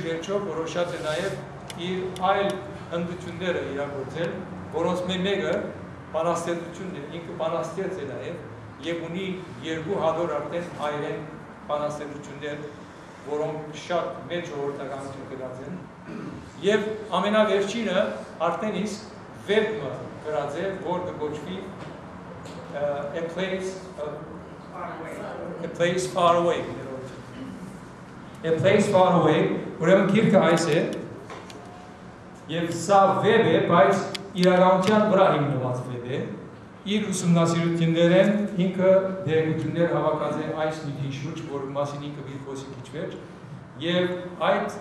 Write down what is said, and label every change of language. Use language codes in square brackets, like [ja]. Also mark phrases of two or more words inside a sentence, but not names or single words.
[hy] վերջո որոշած է նաեւ իր այլ հնդությունները իրագործել, որոնց մեկը բանաստեղծությունն է, ինքը բանաստեղծ է նաև եւ ունի 2 հազար արդեն հայերեն բանաստեղծություններ, որոնք շատ մեծ ժողովրդականություն կրած են, եւ ամենավերջինը արդեն իսկ վեբը գրած է, որ կոչվի [en] a place far away. A place far away, [hy] ուրեմն գիրքը այս է, եւ սա վեբ է, բայց իրականության վրա հիմնված վեբ է, իր ուսումնասիրություններեն ինքը դերակցություններ հավաքած է այս նյութի շուրջ, որ մասին ինքը մի խոսի քիչ վերջ, եւ այդ